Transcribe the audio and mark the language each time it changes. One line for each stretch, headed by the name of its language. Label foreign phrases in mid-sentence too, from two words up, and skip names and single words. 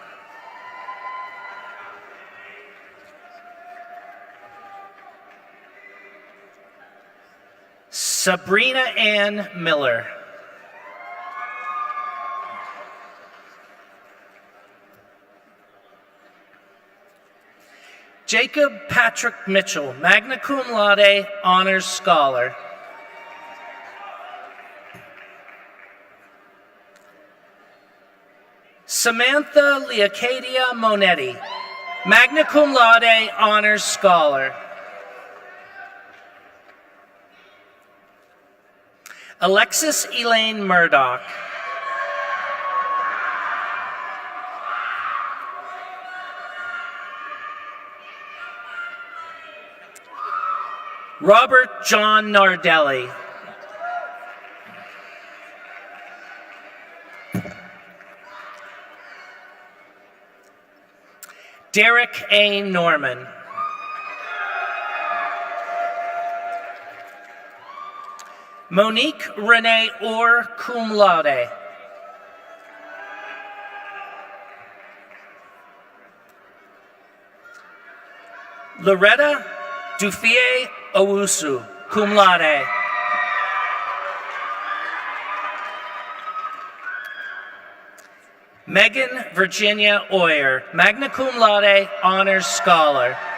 English: Sabrina Ann Miller. Jacob Patrick Mitchell,
Latin: magna cum laude,
English: honors scholar. Samantha Leocadia Monetti,
Latin: magna cum laude,
English: honors scholar. Alexis Elaine Murdoch. Robert John Nardelli. Derek A. Norman. Monique Renee Orr,
Latin: cum laude.
English: Loretta Dufie Owusu,
Latin: cum laude.
English: Megan Virginia Oyer,
Latin: magna cum laude,
English: honors scholar.